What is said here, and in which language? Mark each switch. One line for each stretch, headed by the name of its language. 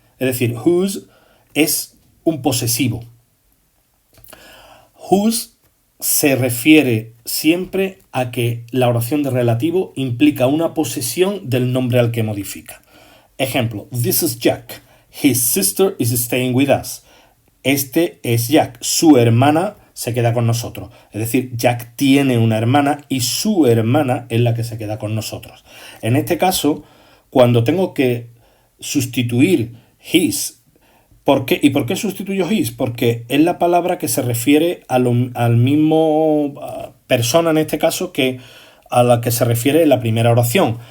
Spanish: Es decir, whose es un posesivo. Whose se refiere siempre a que la oración de relativo implica una posesión del nombre al que modifica. Ejemplo,
English: this is Jack. His sister is staying with us.
Spanish: Este es Jack. Su hermana se queda con nosotros. Es decir, Jack tiene una hermana y su hermana es la que se queda con nosotros. En este caso, cuando tengo que sustituir his, ¿por qué? ¿Y por qué sustituyo his? Porque es la palabra que se refiere al mismo persona, en este caso, que a la que se refiere la primera oración.